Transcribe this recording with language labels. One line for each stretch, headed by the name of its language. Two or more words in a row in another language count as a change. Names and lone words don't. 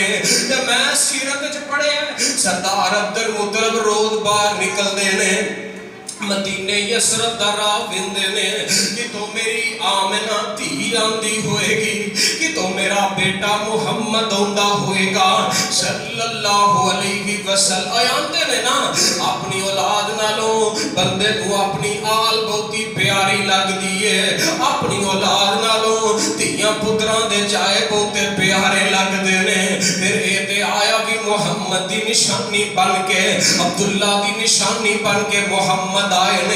Punjabi: تے میں سیرت چ پڑھیا سردار عبدالمطلب روز باہر نکلدے نے مدینے یثرب دا راہ ویندے نے کہ تو میری آمنہ دھی آندی ہووے گی، کہ تو میرا بیٹا محمد آندا ہووے گا صلی اللہ علیہ وسلم. آندے نے نا اپنی اولاد نالوں بندے کو اپنی آل بہتی پیاری لگدی ہے، اپنی اولاد نالوں دھیاں پتراں دے جائے بہتے پیارے لگدے نے. فیر اے تے آیا بھی محمد دی نشانی بن کے، عبداللہ دی نشانی بن کے محمد آئے نے.